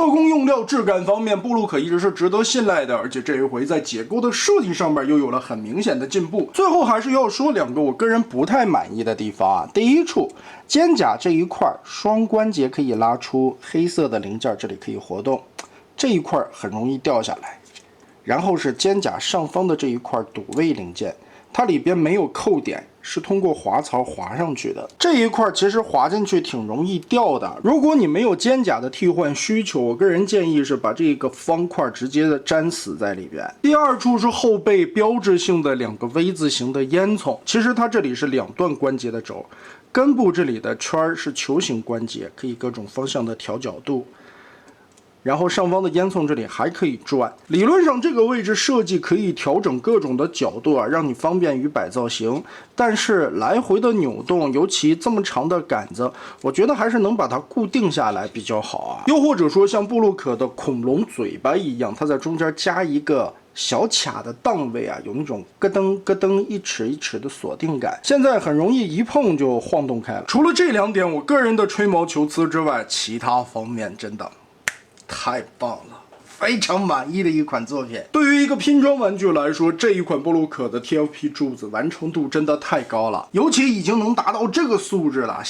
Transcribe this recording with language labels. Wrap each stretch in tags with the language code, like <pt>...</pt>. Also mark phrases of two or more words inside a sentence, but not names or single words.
<zh>做工用料質感方面，布魯可一直是值得信賴的，而且這一回在結構的設計上面又有了很明顯的進步。最後還是要說2個我個人不太滿意的地方啊。第一處，肩甲這一塊雙關節可以拉出，黑色的零件這裡可以活動，這一塊很容易掉下來。然後是肩甲上方的這一塊堵位零件，它裡邊沒有扣點， 是通過滑槽滑上去的。這一塊其實滑进去挺容易掉的。如果你没有肩胛的替换需求，我个人建議是把這個方塊直接的粘死在裡邊。第二處是後背標誌性的2個 V 字形的煙囪，其實它這裡是2段關節的軸，根部這裡的圈是球形關節，可以各種方向的調角度。然後上方的煙囪這裡還可以轉，理論上這個位置設計可以調整各種的角度啊，讓你方便於擺造型。但是來回的扭動，尤其這麼長的桿子，我覺得還是能把它固定下來比較好啊。又或者說像布魯克的恐龍嘴巴一樣，它在中間加一個小卡的檔位啊，有那種咯噔咯噔一尺一尺的鎖定感，現在很容易一碰就晃動開了。除了這2點我個人的吹毛求疵之外，其他方面真的太棒了，非常滿意的一款作品。對於一個拼裝玩具來說，這一款布魯克的 TFP 柱子完成度真的太高了，尤其已經能達到這個素質了。</zh>